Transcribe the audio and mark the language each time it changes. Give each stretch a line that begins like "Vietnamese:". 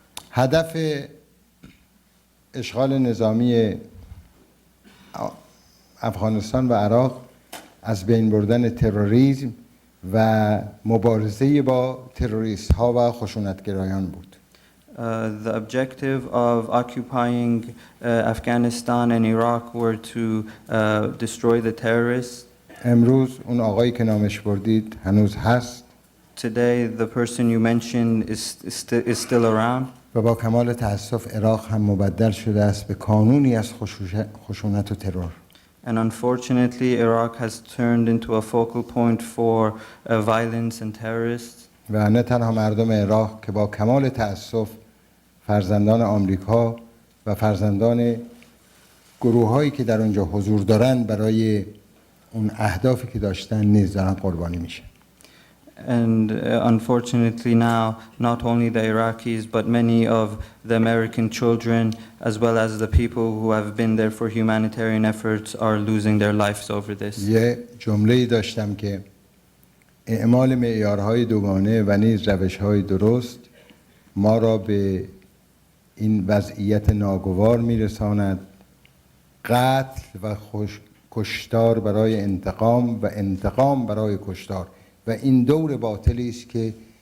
Persian: هدف اشغال نظامی افغانستان و عراق از بین بردن تروریسم و مبارزه با تروریست ها و خشونتگرایان بود.
English: The objective of occupying Afghanistan and Iraq were to destroy the terrorists.
Persian: امروز اون آقایی که نامش بردید هنوز هست.
English: Today, the person you mentioned is still around.
Persian: و با کمال تأسف عراق هم مبدل شده است به کانونی از خشونت و ترور.
English: And unfortunately, Iraq has turned into a focal point for violence and terrorists.
Persian: و نه تنها مردم عراق که با کمال تأسف فرزندان آمریکا و فرزندان گروه‌هایی که در اونجا حضور دارند برای اون اهدافی که داشتن نیز دارن قربانی میشن.
English: And unfortunately now, not only the Iraqis, but many of the American children, as well as the people who have been there for humanitarian efforts, are losing their lives over this.
Persian: یه جمله‌ای داشتم که اعمال معیارهای دوگانه و نیز روش‌های درست ما را به این وضعیت ناگوار میرساند، قتل و کشتار برای انتقام و انتقام برای کشتار، و این دور باطلی است که